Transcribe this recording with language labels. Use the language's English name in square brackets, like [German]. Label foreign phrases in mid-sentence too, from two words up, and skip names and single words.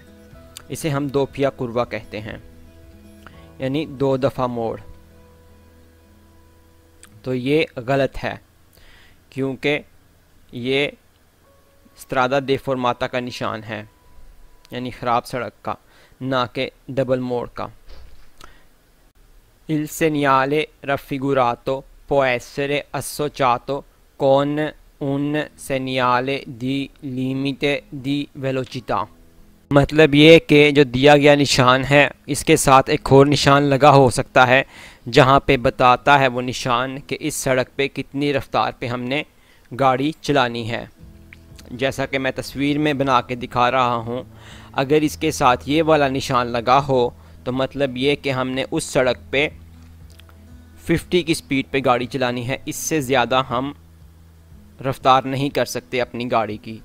[Hindi] इसे हम [Italian] doppia curva [Hindi] कहते हैं, यानी 2 दफ़ा मोड़। तो ये गलत है, क्योंकि ये [Italian] strada deformata [Hindi] का निशान है, यानी ख़राब सड़क का, ना कि डबल मोड़ का। [Italian] Il segnale raffigurato può essere associato con un segnale di limite di velocità। [Hindi] मतलब ये कि जो दिया गया निशान है इसके साथ एक और निशान लगा हो सकता है जहाँ पे बताता है वो निशान कि इस सड़क पे कितनी रफ्तार पे हमने गाड़ी चलानी है। जैसा कि मैं तस्वीर में बना के दिखा रहा हूँ, अगर इसके साथ ये वाला निशान लगा हो तो मतलब ये कि हमने उस सड़क पे 50 की स्पीड पे गाड़ी चलानी है, इससे ज़्यादा हम रफ्तार नहीं कर सकते अपनी गाड़ी की।